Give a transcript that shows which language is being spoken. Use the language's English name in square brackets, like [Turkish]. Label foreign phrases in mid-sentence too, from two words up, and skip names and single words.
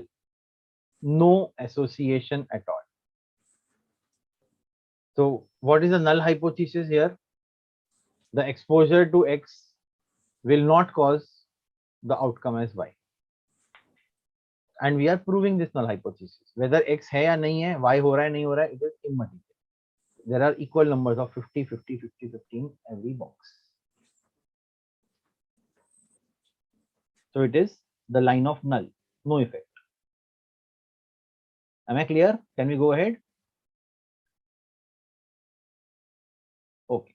[English] No association at all. So what is the null hypothesis here? The exposure to X will not cause the outcome as Y. And we are proving this null hypothesis. [Hindi] Whether X है या नहीं है, Y हो रहा है, नहीं हो रहा है, [English] it is immaterial. There are equal numbers of 50, 50, 50, 50 in every box. So it is the line of null, no effect. Am I clear? Can we go ahead? Okay.